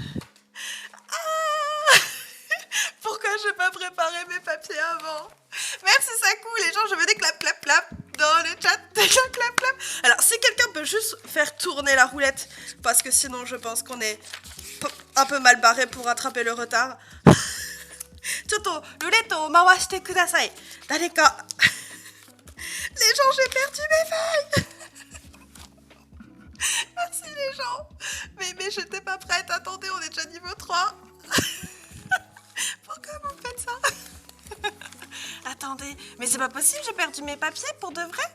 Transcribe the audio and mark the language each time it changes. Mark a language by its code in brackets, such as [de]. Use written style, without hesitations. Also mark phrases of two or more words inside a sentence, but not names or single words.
[fr] Ah, pourquoi je n'ai pas préparé mes papiers avant? Merci Saku, les gens, je veux des clap dans le chat, des clap. Alors, si quelqu'un peut juste faire tourner la roulette, parce que sinon je pense qu'on est un peu mal barré pour rattraper le retard. [ja] ちょっとルレットを回してください。 [fr] 誰か。Les gens, j'ai perdu mes feuilles. Merci les gens. Mais j'étais pas prête. Attendez, on est déjà niveau 3. Pourquoi vous faites ça? Attendez, mais c'est pas possible, j'ai perdu mes papiers pour de vrai.